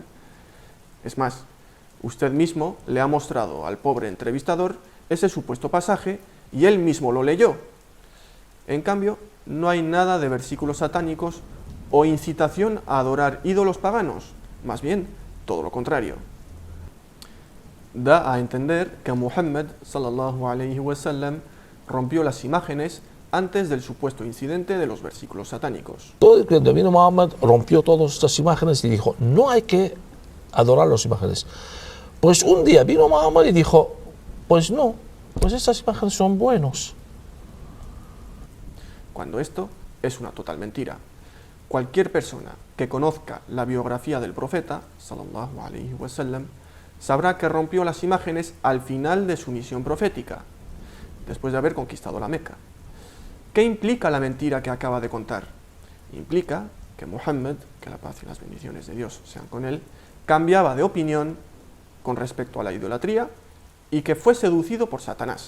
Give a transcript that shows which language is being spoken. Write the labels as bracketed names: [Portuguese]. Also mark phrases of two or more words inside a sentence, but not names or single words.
[Spanish] Es más, usted mismo le ha mostrado al pobre entrevistador ese supuesto pasaje y él mismo lo leyó. En cambio, no hay nada de versículos satánicos o incitación a adorar ídolos paganos, más bien todo lo contrario. Da a entender que Muhammad [Arabic] صلى الله عليه وسلم [Spanish] rompió las imágenes antes del supuesto incidente de los versículos satánicos. Todo el que vino Muhammad rompió todas estas imágenes y dijo, no hay que adorar las imágenes. Pues un día vino Muhammad y dijo, pues no, pues estas imágenes son buenos. Cuando esto es una total mentira. Cualquier persona que conozca la biografía del profeta, [Arabic] صلى الله عليه وسلم, [Spanish] sabrá que rompió las imágenes al final de su misión profética, después de haber conquistado la Meca. ¿Qué implica la mentira que acaba de contar? Implica que Muhammad, que la paz y las bendiciones de Dios sean con él, cambiaba de opinión con respecto a la idolatría y que fue seducido por Satanás.